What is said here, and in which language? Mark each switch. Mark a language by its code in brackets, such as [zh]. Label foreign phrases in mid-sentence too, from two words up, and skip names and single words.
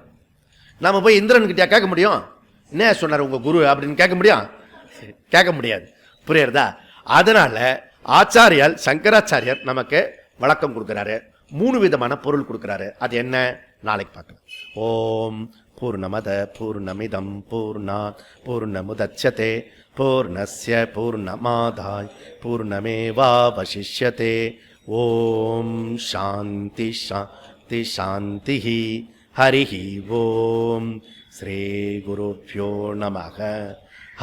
[ta] நம்ம போய் இந்திரன் கிட்ட கேட்க முடியும்? என்ன சொன்னார் உங்க குரு அப்படின்னு கேட்க முடியும்? கேட்க முடியாது. புரியுறதா? அதனால ஆச்சாரியால் சங்கராச்சாரியர் நமக்கு வழக்கம் கொடுக்கிறாரு, மூணு விதமான பொருள் கொடுக்கிறாரு. அது என்ன? நாளைக்கு பார்க்கலாம். [sa] ओम् पूर्णमद पूर्णमिदं पूर्णात् पूर्णमुदच्यते पूर्णस्य पूर्णमादाय पूर्णमेवावशिष्यते. ओम् शान्ति शान्ति शान्ति. हरिः ओम्। श्री गुरुभ्यो नमः.